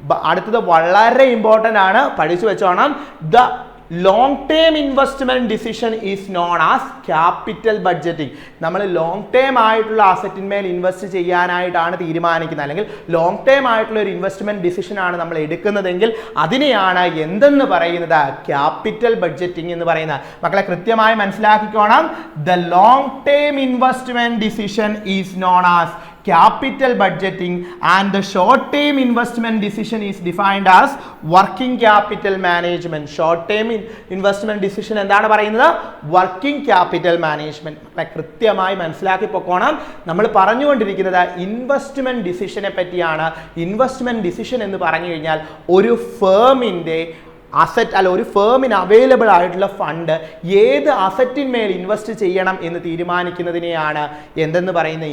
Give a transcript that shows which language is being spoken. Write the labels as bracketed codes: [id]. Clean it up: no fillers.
[ml] അടുത്തത് വളരെ ഇമ്പോർട്ടൻ്റ് ആണ്, പഠിച്ചു വെച്ചോണം. [en] The long term investment decision is known as capital budgeting. [ml] നമ്മൾ ലോങ് ടേം ആയിട്ടുള്ള അസറ്റിന്മേൽ ഇൻവെസ്റ്റ് ചെയ്യാനായിട്ടാണ് തീരുമാനിക്കുന്നത്, അല്ലെങ്കിൽ ലോങ് ടേം ആയിട്ടുള്ള ഒരു ഇൻവെസ്റ്റ്മെന്റ് ഡിസിഷൻ ആണ് നമ്മൾ എടുക്കുന്നതെങ്കിൽ അതിനെയാണ് എന്തെന്ന് പറയുന്നത്? ക്യാപിറ്റൽ ബഡ്ജറ്റിംഗ് എന്ന് പറയുന്നത്. മക്കളെ, കൃത്യമായി മനസ്സിലാക്കിക്കോണം. [en] The long term investment decision is known as capital budgeting, and the short term investment decision is defined as working capital management. Short term investment decision [ml] എന്താണ് പറയുന്നത്? [en] working capital management. [ml] കൃത്യമായി മനസ്സിലാക്കി പോകണം. നമ്മൾ പറഞ്ഞുകൊണ്ടിരിക്കുന്നത് ഇൻവെസ്റ്റ്മെന്റ് ഡിസിഷനെ പറ്റിയാണ്. ഇൻവെസ്റ്റ്മെന്റ് ഡിസിഷൻ എന്ന് പറഞ്ഞു കഴിഞ്ഞാൽ ഒരു ഫേമിൻ്റെ അസറ്റ്, അല്ല, ഒരു ഫേമിന് അവൈലബിൾ ആയിട്ടുള്ള ഫണ്ട് ഏത് അസറ്റിന്മേൽ ഇൻവെസ്റ്റ് ചെയ്യണം എന്ന് തീരുമാനിക്കുന്നതിനെയാണ് എന്തെന്ന് പറയുന്നത്?